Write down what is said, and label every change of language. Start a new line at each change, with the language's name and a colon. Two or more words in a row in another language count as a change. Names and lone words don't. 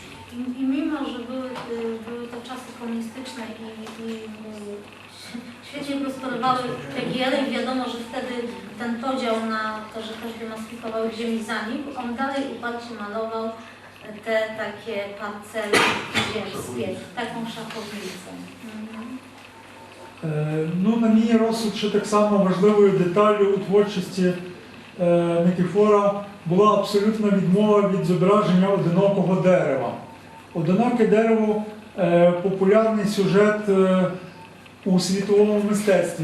Polish: I mimo, że były to czasy komunistyczne i świetnie prosperowały PGL i wiadomo, że wtedy ten podział na to, że każdy ma swój kawałek ziemi zanikł, on dalej uparcie malował te takie parcele ziemskie, taką szachownicę.
Ukrainian: Ну, на мій розсуд, що так само важливою деталлю у творчості Никифора була абсолютна відмова від зображення одинокого дерева. Одиноке дерево – популярний сюжет у світовому мистецтві.